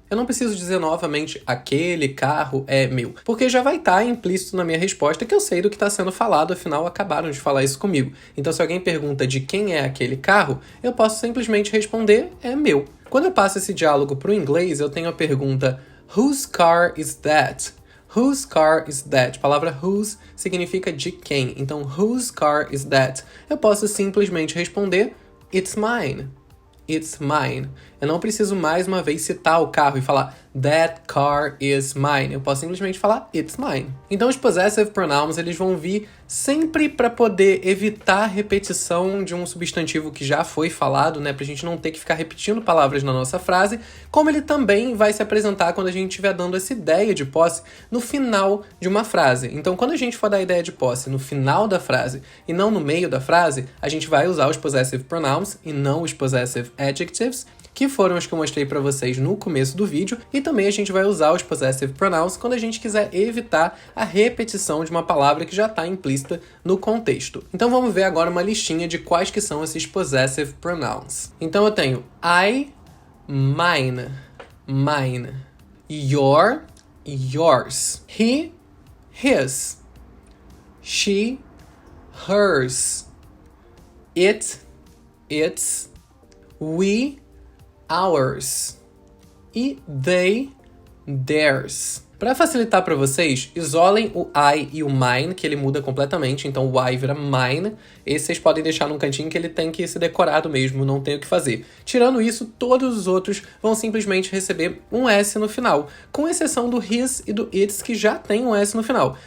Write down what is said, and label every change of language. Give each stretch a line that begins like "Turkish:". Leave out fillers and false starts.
Portuguese: Eu não preciso dizer novamente aquele carro é meu, porque já vai estar implícito na minha resposta que eu sei do que está sendo falado, afinal acabaram de falar isso comigo. Então se alguém pergunta de quem é aquele carro, eu posso simplesmente responder: é meu. Quando eu passo esse diálogo para o inglês, eu tenho a pergunta:
English: whose car is that? Whose car is that?
Portuguese: A palavra whose significa de quem.
English: Então whose car is that?
Portuguese: Eu posso simplesmente responder:
English: it's mine. It's mine.
Portuguese: Eu não preciso mais uma vez citar o carro e falar
English: that car is mine.
Portuguese: Eu posso simplesmente falar
English: it's mine.
Portuguese: Então os possessive pronouns, eles vão vir sempre para poder evitar a repetição de um substantivo que já foi falado, né, pra gente não ter que ficar repetindo palavras na nossa frase, como ele também vai se apresentar quando a gente estiver dando essa ideia de posse no final de uma frase. Então quando a gente for dar a ideia de posse no final da frase e não no meio da frase, a gente vai usar os possessive pronouns e não os possessive adjectives, que foram os que eu mostrei para vocês no começo do vídeo, e também a gente vai usar os possessive pronouns quando a gente quiser evitar a repetição de uma palavra que já está implícita no contexto. Então vamos ver agora uma listinha de quais que são esses possessive pronouns. Então eu tenho
English: I, mine, mine, your, yours, he, his, she, hers, it, its, we, ours e they, theirs.
Portuguese: Para facilitar para vocês, isolem o I e o mine, que ele muda completamente, então o I vira mine. Esse vocês podem deixar num cantinho que ele tem que ser decorado mesmo, não tem o que fazer. Tirando isso, todos os outros vão simplesmente receber um S no final, com exceção do his e do its, que já tem um S no final.